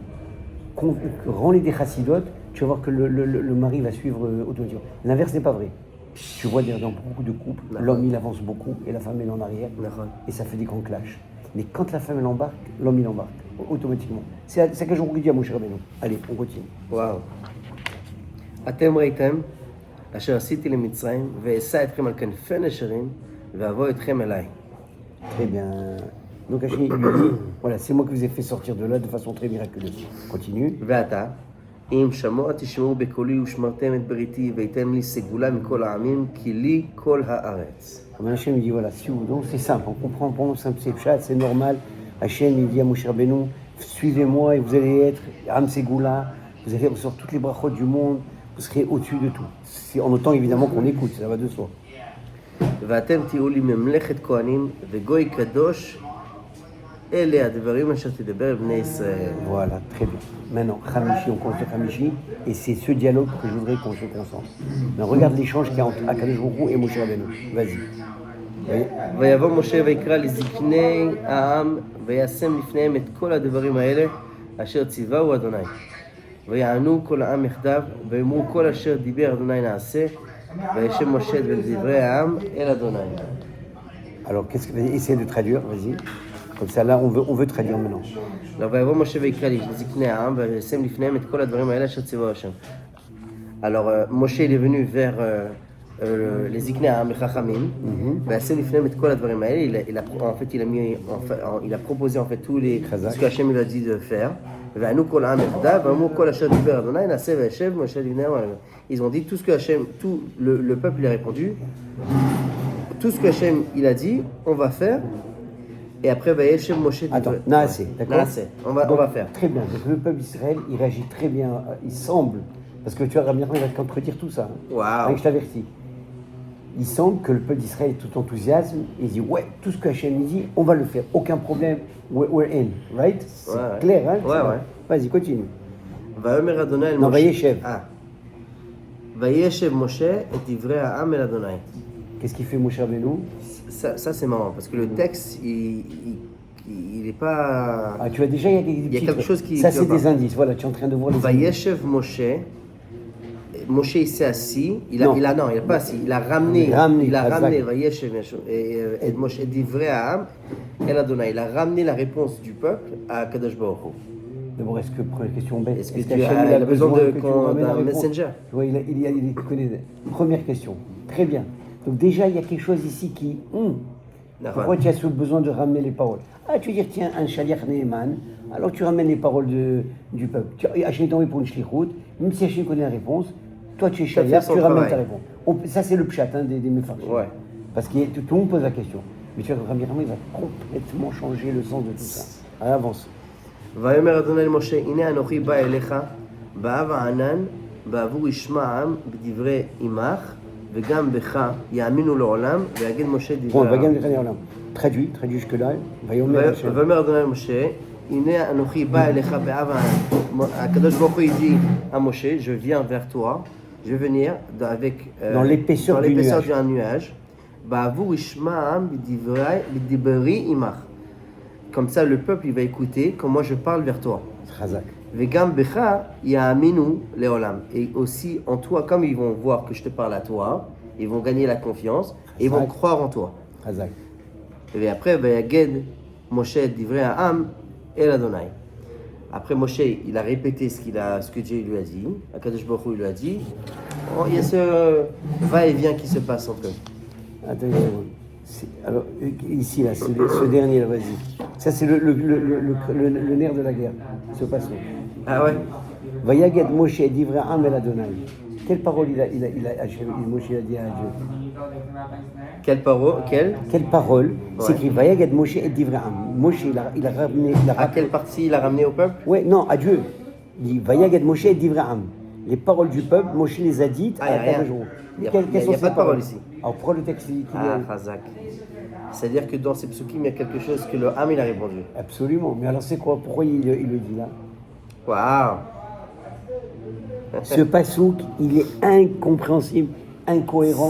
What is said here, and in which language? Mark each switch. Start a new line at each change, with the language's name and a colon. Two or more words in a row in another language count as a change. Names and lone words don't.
French: Rends-les des chassidotes, tu vas voir que le mari va suivre automatiquement. L'inverse n'est pas vrai. Tu vois dans beaucoup de couples, l'homme il avance beaucoup et la femme elle est en arrière et ça fait des grands clashs. Mais quand la femme elle embarque, l'homme il embarque automatiquement. C'est ce que je vous dis à Moshe Rabbeinu. Allez, on continue. וואו.
Hebrew: אתם ראיתם אשר עשיתי למצרים, ואשא אתכם על כנפי נשרים, ואבוא אתכם אליי.
French: Très bien. Donc Hachem lui dit, voilà, c'est moi qui vous ai fait sortir de là de façon très miraculeuse. Continue.
Hebrew: ועתה, אם שמוע תשמעו בקולי ושמרתם את בריתי, והייתם לי סגולה מכל העמים, כי לי כל הארץ.
French: Hachem lui dit, voilà, si vous, donc c'est simple, on comprend pour nous, c'est pshat, c'est normal. Hachem il dit à Moshe Rabbeinu, suivez-moi et vous allez être
Hebrew: עם סגולה,
French: vous allez recevoir toutes les brachot du monde, vous serez au-dessus de tout. C'est en autant évidemment qu'on écoute, ça va de soi.
Hebrew: ואתם תהיו לי ממלכת כהנים וגוי קדוש, אלה הדברים אשר תדבר בני ישראל.
French: Voilà, très bien. Maintenant, Hamishi, on compte sur Hamishi, et c'est ce dialogue que je voudrais qu'on se concentre. Mais regarde l'échange qu'il y a entre Akadosh Baruch Hu et Moshe Rabbeinu. Vas-y.
Hebrew: ויבוא משה ויקרא לזקני העם וישם לפניהם את כל הדברים האלה אשר ציווהו אדוני. ויענו כל העם יחדיו ויאמרו כל אשר דיבר אדוני נעשה. וישב משה בדברי העם אל אדוני.
French: Alors, essaye de traduire, vas-y. Comme ça, là, on veut traduire maintenant.
Hebrew: ויבוא משה ויקרא לזקני העם וישם לפניהם את כל הדברים האלה אשר ציווהו השם.
French: Alors, Moshe il est venu vers les
Hebrew: זקני העם,
French: les חכמים,
Hebrew: וישם לפניהם את כל הדברים האלה.
French: Il a proposé en fait tous les ce que Hachem lui a dit de faire.
Hebrew: וענו כל העם יחדיו, ואמרו כל אשר דיבר אדוני נעשה וישב משה לפני העם.
French: Ils ont dit tout ce que Hachem, tout le peuple il a répondu, tout ce que Hachem il a dit, on va faire. Et après Vayeshev Moshe. Attends, Naaseh, d'accord. Naaseh, on va faire. Très bien. Donc le peuple d'Israël, il réagit très bien. Il semble, parce que tu vois, Rabbi Nachman, il va te contredire tout ça. Waouh. Je t'avertis. Il semble que le peuple d'Israël est tout enthousiasme. Il dit ouais, tout ce que Hachem dit, on va le faire. Aucun problème.
English: We're in, right?
French: C'est clair, hein? Ouais. Vas-y, continue.
Hebrew: ויאמר אדוני אל
French: Non,
Hebrew: משה. Vayeshev. וישב משה את דברי העם אל אדוני.
French: Qu'est-ce qu'il fait Moshe Rabbeinu? Ça c'est marrant parce que le texte il est pas. Ah, tu vois déjà, il y a quelque chose qui. Ça, c'est des indices. Voilà, tu es en train de voir les indices.
Hebrew: וישב משה.
French: Moshe il s'est assis, il a pas assis, il a ramené,
Hebrew: וישב et Moshe דברי העם אל אדוני,
French: il a ramené la réponse du peuple à Kadosh Baruch Hu. D'abord, est-ce que, première question bête, est-ce que tu as besoin d'un messenger? Tu vois, il connaît. Première question, très bien. Donc déjà, il y a quelque chose ici qui... Pourquoi tu as ce besoin de ramener les paroles? Ah, tu veux dire, tiens, un
Hebrew: שליח נאמן,
French: alors tu ramènes les paroles du peuple. Hachem est tombé pour une shlichut, même si Hachem connaît la réponse, toi tu es shaliach, tu ramènes ta réponse. Ça c'est le pshat des méfarchim. Ouais. Parce que tout le monde pose la question. Mais tu vois, Rabbi Nachman, il va complètement changer le sens de tout ça. Allez, avance.
Hebrew: ויאמר אדוני למשה, הנה אנוכי בא אליך, באב הענן, בעבור ישמע העם בדברי עמך, וגם בך יאמינו לעולם, ויגיד משה
French: Bon,
Hebrew: דברי העם.
French: traduit jusque-là.
Hebrew: ויאמר אדוני למשה, הנה אנוכי בא אליך באב הענן.
French: הקדוש ברוך הוא dit à Moshe, je viens vers toi, je vais venir dans l'épaisseur du nuage.
Hebrew: בעבור ישמע העם בדברי עמך.
French: Comme ça, le peuple, il va écouter quand moi je parle vers toi. Chazak.
Hebrew: וגם בך יאמינו לעולם.
French: Et aussi en toi, comme ils vont voir que je te parle à toi, ils vont gagner la confiance et ils vont croire en toi. Chazak. Et après,
Hebrew: ויגד משה דברי העם אל אדוני.
French: Après Moshe, il a répété ce que Dieu lui a dit. Akadosh Baruch Hu lui a dit. Oh, il y a ce va-et-vient qui se passe entre eux. Attends une seconde. Alors, ici, là, ce dernier, là, vas-y. Ça, c'est le nerf de la guerre, ce passage. Ah ouais.
Hebrew: ויגד משה דברי העם אל אדוני.
French: Quelle parole Moshe a dit à Dieu? Quelle parole? Quelle parole? C'est écrit
Hebrew: ויגד משה את דברי העם.
French: Moshe, il a ramené. À quelle partie il a ramené au peuple? Ouais, non, à Dieu. Il dit
Hebrew: ויגד משה את דברי העם.
French: Les paroles du peuple, Moshe les a dites à la table de jour. Il n'y a pas de parole ici. Alors, prends le texte qui Chazak. C'est-à-dire que dans ces psukim, il y a quelque chose que le Ham, il a répondu. Absolument. Mais alors, c'est quoi? Pourquoi il le dit là? Waouh. Ce pasouk, il est incompréhensible, incohérent.